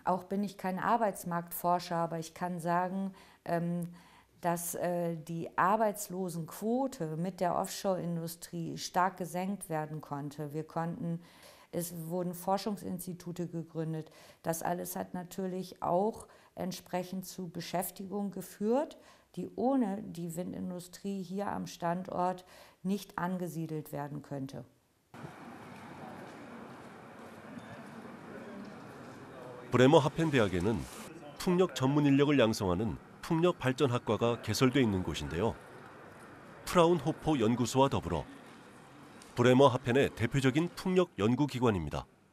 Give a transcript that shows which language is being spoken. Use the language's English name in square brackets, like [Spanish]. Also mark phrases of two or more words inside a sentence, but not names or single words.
[German] Auch bin ich kein Arbeitsmarktforscher, aber ich kann sagen, dass die Arbeitslosenquote mit der Offshore-Industrie stark gesenkt werden konnte. Es wurden Forschungsinstitute gegründet. Das alles hat natürlich auch entsprechend zu Beschäftigung geführt, die ohne die Windindustrie hier am Standort nicht angesiedelt werden könnte. [Korean] 브레머 하펜 대학에는 풍력 전문 인력을 양성하는 풍력발전학과가 개설돼 있는 곳인데요. 프라운호퍼 연구소와 더불어 브레머 하펜의 대표적인 풍력 연구기관입니다.